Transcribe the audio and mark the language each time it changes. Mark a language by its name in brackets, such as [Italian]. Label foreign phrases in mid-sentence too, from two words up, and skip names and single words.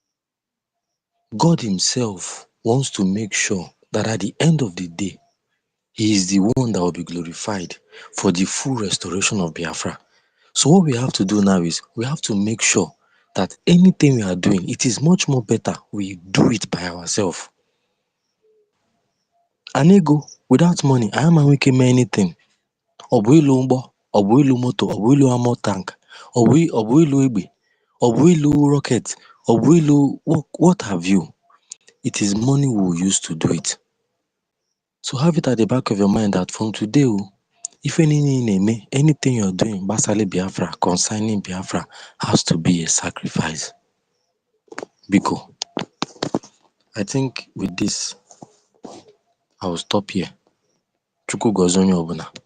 [English] God himself wants to make sure that at the end of the day, He is the one that will be glorified for the full restoration of Biafra. So what we have to do now is we have to make sure that anything we are doing, it is much more better we do it by ourselves. An ego without money, I am we can make anything. [Igbo] Ọ bụ ịlụ ụgbọ, ọ bụ ịlụ moto, ọ bụ ịlụ [English] ammo tank, [Igbo] ọ bụ ịlụ egbe, ọ bụ ịlụ rocket, ọ bụ ịlụ [English] what have you. It is money we will use to do it. So have it at the back of your mind that from today, if anything you're doing, basically Biafra, concerning Biafra, has to be a sacrifice. Biko, I think with this, I will stop here. [Igbo] Chukwu gozie onye ọbụla.